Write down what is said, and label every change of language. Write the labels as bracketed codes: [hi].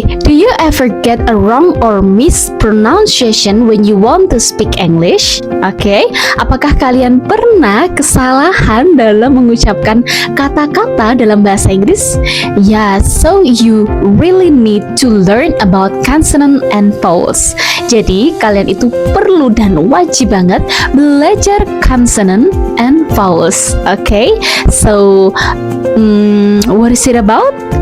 [en] Do you ever get a wrong or mispronunciation when you want to speak English? [id] Oke, apakah kalian pernah kesalahan dalam mengucapkan kata-kata dalam bahasa Inggris? [en] Yeah, so you really need to learn about consonant and vowels. [id] Jadi, kalian itu perlu dan wajib banget belajar [en] consonant and vowels. Okay, so what is it about?